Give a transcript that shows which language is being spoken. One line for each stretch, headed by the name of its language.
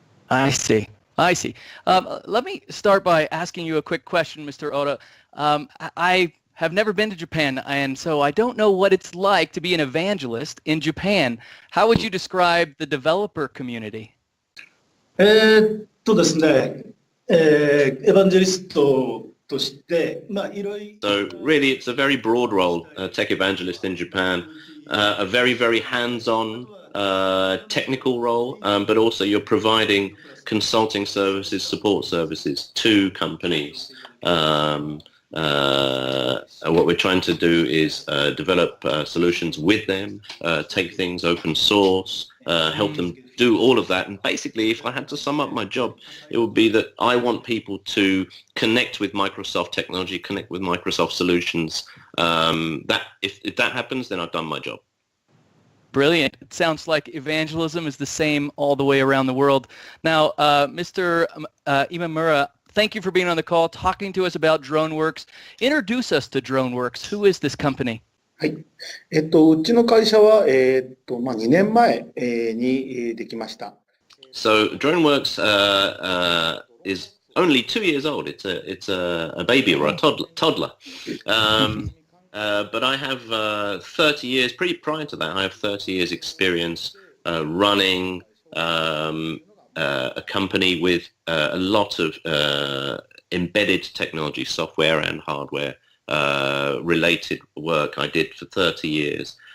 English: I see. Let me start by asking you a quick question, Mr. Oda. I have never been to Japan, and so I don't know what it's like to be an evangelist in Japan. How would you describe the developer community?
Japanese: ですね、エヴァンジェリストとして、いろいろ。
English: So really, it's a very broad role, tech evangelist in Japan, a very, very hands-on technical role, but also you're providing consulting services, support services to companies. What we're trying to do is develop solutions with them, take things open source, help them do all of that. And basically, if I had to sum up my job, it would be that I want people to connect with Microsoft technology, connect with Microsoft solutions. That if that happens, then I've done my job. Brilliant. It sounds like evangelism is the same all the way around the world. Now, Mr. Imamura, thank you for being on the call, talking to us about DroneWorks. Introduce us to DroneWorks. Who is this company?
Japanese: はい。うちの会社は、2年前にできました。
English: So DroneWorks is only 2 years old. It's a baby or a toddler. But I have 30 years, pretty prior to that, I have 30 years experience running a company with a lot of embedded technology, software and hardware related work I did for 30 years.